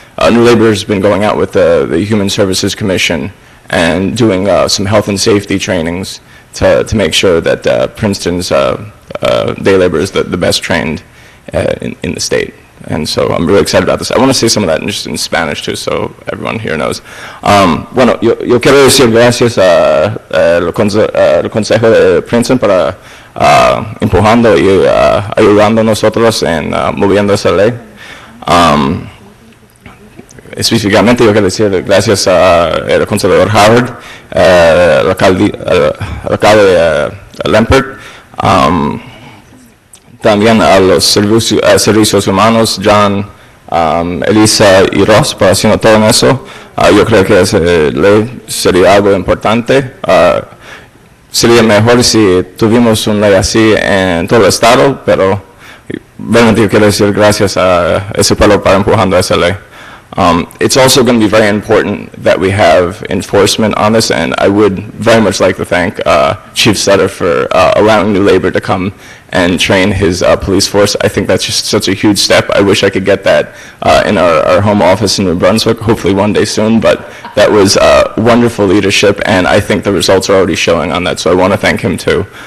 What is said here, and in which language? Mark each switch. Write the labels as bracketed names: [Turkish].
[English] New Labor has been going out with the Human Services Commission and doing some health and safety trainings to make sure that Princeton's day labor is the best trained in the state. And so I'm really excited about this. I want to say some of that just in Spanish too, so everyone here knows. [Spanish] Bueno, yo quiero decir gracias al Consejo de Princeton para empujando y ayudando a nosotros en moviendo esa ley. Específicamente yo quiero decir gracias al conservador Howard, al alcalde Lampert, también a los servicios humanos, John, Elisa y Ross, por haciendo todo eso. Yo creo que esa ley sería algo importante. Sería mejor si tuvimos una ley así en todo el estado, pero realmente yo quiero decir gracias a ese pueblo para empujando esa ley. [English] It's also going to be very important that we have enforcement on this, and I would very much like to thank Chief Sutter for allowing New Labor to come and train his police force. I think that's just such a huge step. I wish I could get that in our home office in New Brunswick, hopefully one day soon, but that was wonderful leadership, and I think the results are already showing on that, so I want to thank him too.